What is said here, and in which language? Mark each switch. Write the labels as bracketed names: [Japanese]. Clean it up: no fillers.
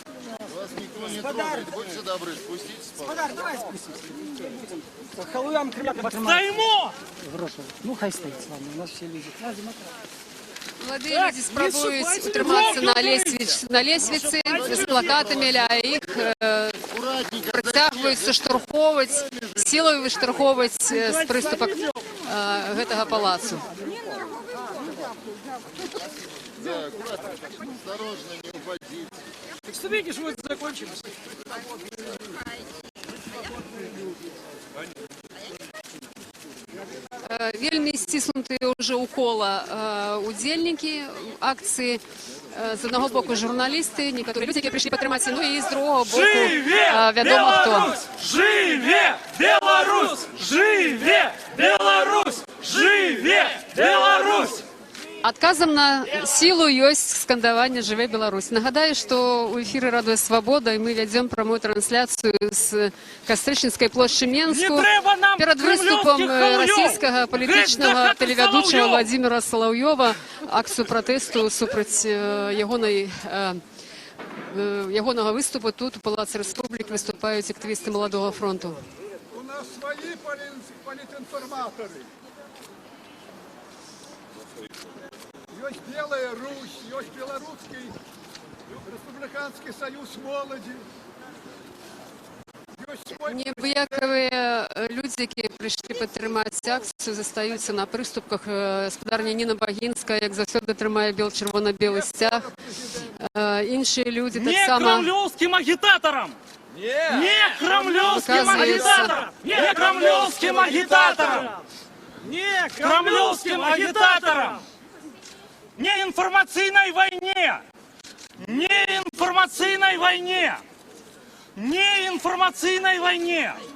[Russian] Вас никто не трогает, будьте добры, спуститесь. Спадар, давай спустимся. Халуям Кремля... Займо! Ну, хай стоит, славно, у нас все люди. [Belarusian] Маладыя людзі спрабуюць утрымацца на лесвіцы з плакатамі, а іх прыцягваюць заштурхоўваць, сілай выштурхоўваць з прыступак гэтага палацу. [Russian] Да, аккуратно, осторожно, не упадите. Так что видишь, вот закончилось. [Belarusian] Вельмі сціснутыя ўжо ў кола удзельнікі акцыі. З аднаго боку журналісты, некаторыя людзі, якія прыйшлі падтрымаць, ну і з другого боку вядома хто. Живе Беларусь! Живе Беларусь! Живе Беларусь! Адказам на сілу ёсць скандаванне «Жыве Беларусь». Нагадаю, што ў эфіры «Радыё Свабода» і мы вядзем прамую трансляцыю з Кастрычніцкай плошчы Менску перад выступам расійскага палітычнага тэлевядучага Владзіміра Салаўёва, акцыю пратэсту супраць ягонага выступу. Тут у Палацы Рэспублік выступаюць актывісты Маладога фронту. [Russian] У нас свои политинформаторы. Есть Белая Русь, есть Белорусский Республиканский союз молоді. [Belarusian] Неабыякавыя людзі, якія прыйшлі падтрымаць акцыю, застаюцца на прыступках. Гаспадарня Ніна Багінская, як заўсёды, трымае чырвона-белы сцяг. Іншыя людзі таксама... Не крамлёўскім агітатарам! Не крамлёўскім агітатарам! Не крамлёўскім агітатарам! Не крамлёўскім агітатарам! [Russian] Не информационной войне! Не информационной войне! Не информационной войне!